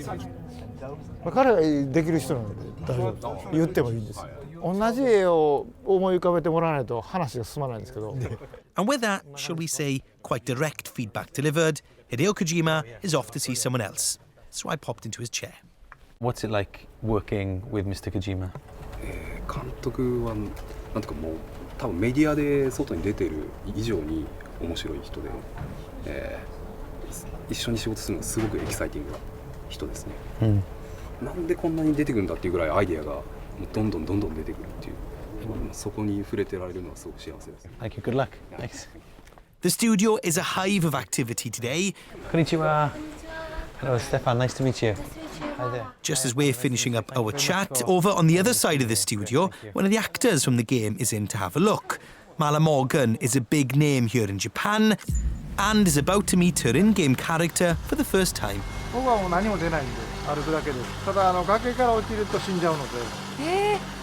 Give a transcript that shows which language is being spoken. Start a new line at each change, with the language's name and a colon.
Japanese: 彼ができる人なので大丈夫、言ってもいいんです。同じ絵を思い浮かべてもらわないと話が進まないんですけど。
English: And with that, shall we say, quite direct feedback delivered, Hideo Kojima is off to see someone else. So I popped into his chair. What's it like working with Mr. Kojima?
Japanese: 監督はなんていうかもう多分メディアで外に出てる以上に面白い人で、一緒に仕事するのがすごくエキサイティングな人ですね。なんでこんなに出てくるんだっていうぐらいアイデアがもうどんどん出てくるっていう、そこに触れてられるのはすごく幸せです。
English: Thank you. Good luck. Thanks. The studio is a hive of activity today. Konnichiwa. Hello, Stefan. Nice to meet you. Hi there. Just as we're finishing up our chat, over on the other side of the studio, one of the actors from the game is in to have a look. Mala Morgan is a big name here in Japan and is about to meet her in-game character for the first time.
Japanese: 僕はもう何も出ないんで歩くだけです。ただ崖から落ちると死んじゃうので。